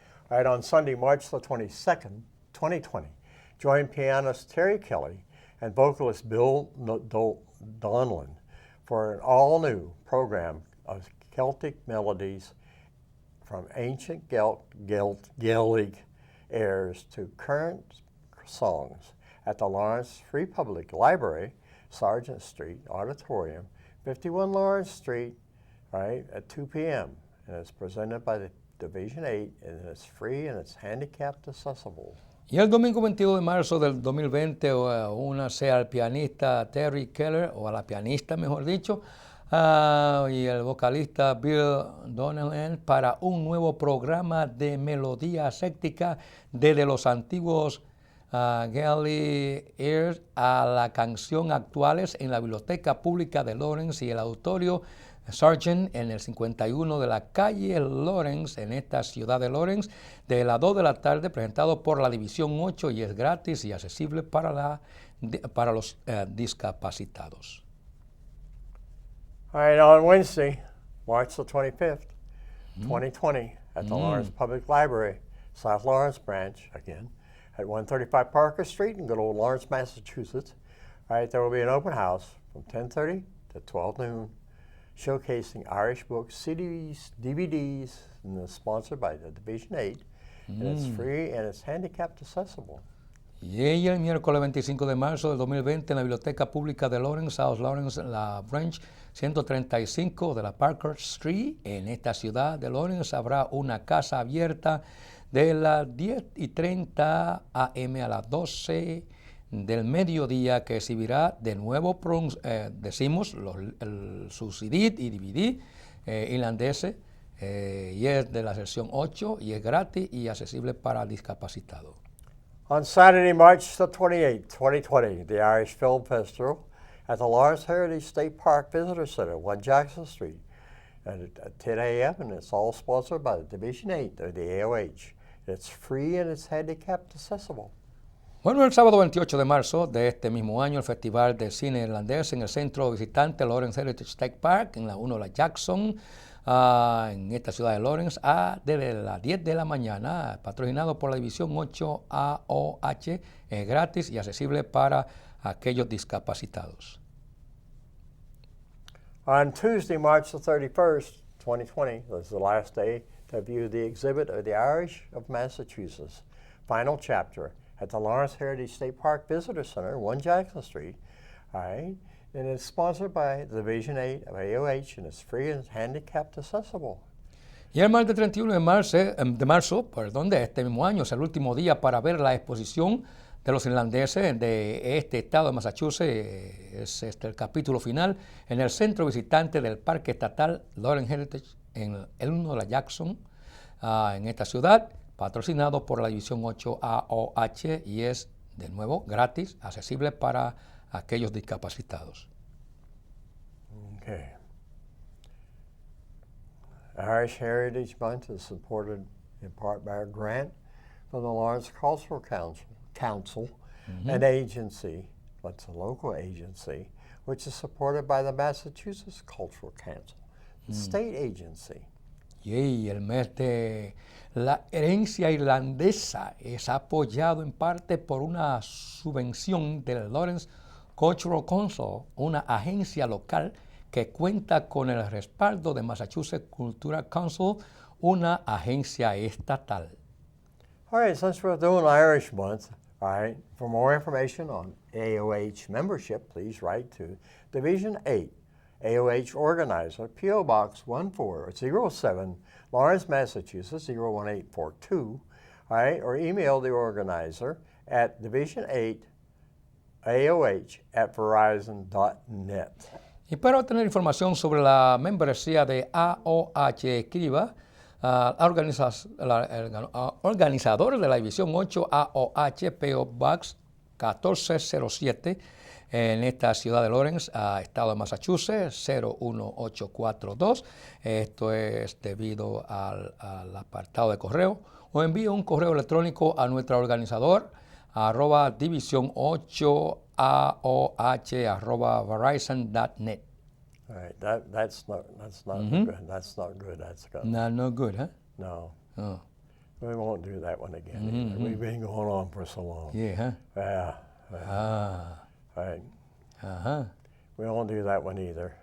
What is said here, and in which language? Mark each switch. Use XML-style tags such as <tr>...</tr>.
<en>All right, on Sunday, March the 22nd, 2020, join pianist Terry Kelly and vocalist Bill Donlan for an all-new program of Celtic melodies from ancient Gaelic airs to current songs at the Lawrence Free Public Library, Sargent Street Auditorium, 51 Lawrence Street, right, at 2 p.m. And it's presented by the Division 8, and it's free and it's handicapped accessible.</en> <es>Y el domingo 22 de marzo del 2020, únase al pianista Terry Keller, o a la pianista mejor dicho, y el vocalista Bill Donlan para un nuevo programa de melodía ascética desde los antiguos</es> <en>Gaelic airs</en> <es>a la canción actuales en la Biblioteca Pública de Lawrence y el Auditorio Sargent en el 51 de la calle Lawrence, en esta ciudad de Lawrence, de las 2 de la tarde, presentado por la División 8 y es gratis y accesible para los discapacitados.</es> <en>All right, on Wednesday, March the 25th, 2020, at the Lawrence Public Library, South Lawrence Branch, again, at 135 Parker Street in good old Lawrence, Massachusetts. All right, there will be an open house from 10:30 to 12 noon, showcasing Irish books, CDs, DVDs, and it's sponsored by the Division 8, and it's free and it's handicapped accessible.</en> <es>Y el miércoles 25 de marzo del 2020 en la Biblioteca Pública de Lawrence, South Lawrence, la Branch 135 de la Parker Street, en esta ciudad de Lawrence, habrá una casa abierta de las 10:30 a.m. a las 12 del mediodía que exhibirá de nuevo, decimos, su CD y DVD irlandeses, y es de la sección 8 y es gratis y accesible para discapacitados.</es> <en>On Saturday, March the 28th, 2020, the Irish Film Festival at the Lawrence Heritage State Park Visitor Center, 1 Jackson Street, at 10 a.m., and it's all sponsored by the Division 8 of the AOH. It's free and it's handicapped accessible.</en> <es>Bueno, el sábado 28 de marzo de este mismo año, el Festival de Cine Irlandés en el Centro Visitante Lawrence Heritage State Park, en la 1 de la Jackson, en esta ciudad de Lawrence, desde las 10 de la mañana, patrocinado por la División 8 AOH, es gratis y accesible para aquellos discapacitados.</es> <en>On Tuesday, March the 31st, 2020, this is the last day to view the exhibit of the Irish of Massachusetts, final chapter, at the Lawrence Heritage State Park Visitor Center, 1 Jackson Street, all right? And it's sponsored by the Division 8 of AOH, and it's free and handicapped accessible.</en> <es>Y el martes 31 de marzo, de este mismo año, es el último día para ver la exposición de los irlandeses de este estado de Massachusetts, es el capítulo final, en el centro visitante del Parque Estatal Lawrence Heritage, en el 1 de la Jackson, en esta ciudad, patrocinado por la División 8 AOH y es, de nuevo, gratis, accesible para aquellos discapacitados.</es> <en>Okay. Irish Heritage Month is supported in part by a grant from the Lawrence Cultural Council, an agency, that's a local agency, which is supported by the Massachusetts Cultural Council, the state agency.</en> <es>Y el mes de la herencia irlandesa es apoyado en parte por una subvención del Lawrence Cultural Council, una agencia local que cuenta con el respaldo de Massachusetts Cultural Council, una agencia estatal.</es> <en>All right, since we're doing Irish Month, all right, for more information on AOH membership, please write to Division 8, AOH Organizer, P.O. Box 1407, Lawrence, Massachusetts 01842, all right, or email the organizer at division8AOH@verizon.net.</en> <es>Y para obtener información sobre la membresía de AOH, escriba organizadores de la División 8 AOH, P.O. Box 1407 en esta ciudad de Lawrence, estado de Massachusetts, 01842. Esto es debido al apartado de correo. O envíe un correo electrónico a nuestro organizador, @división8aoh@verizon.net.</es> <en>All right, that's not good. That's not good. That's good. No good, huh? No, Oh, we won't do that one again. Either. We've been going on for so long. yeah, huh? Yeah. Ah, All right. uh-huh. We won't do that one either.</en>